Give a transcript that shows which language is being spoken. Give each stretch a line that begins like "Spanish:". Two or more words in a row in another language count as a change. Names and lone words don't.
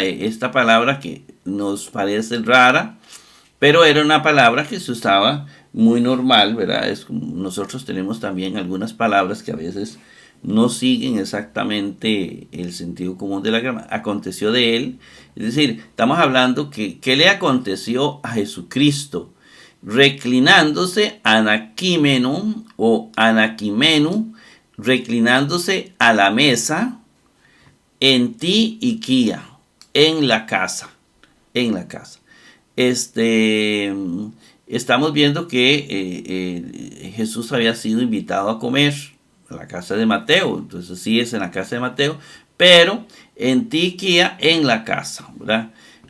Spanish: Esta palabra que nos parece rara, pero era una palabra que se usaba muy normal, ¿verdad? Nosotros tenemos también algunas palabras que a veces no siguen exactamente el sentido común de la gramática. Aconteció de él, es decir, estamos hablando que ¿qué le aconteció a Jesucristo? Reclinándose, anaquimeno o anaquimenu, reclinándose a la mesa,
Greek: en ti y quía,
Spanish: en la casa. Estamos viendo que Jesús había sido invitado a comer a la casa de Mateo. Entonces sí es en la casa de Mateo, pero
Greek: en ti y quía,
Spanish: en la casa, ¿verdad?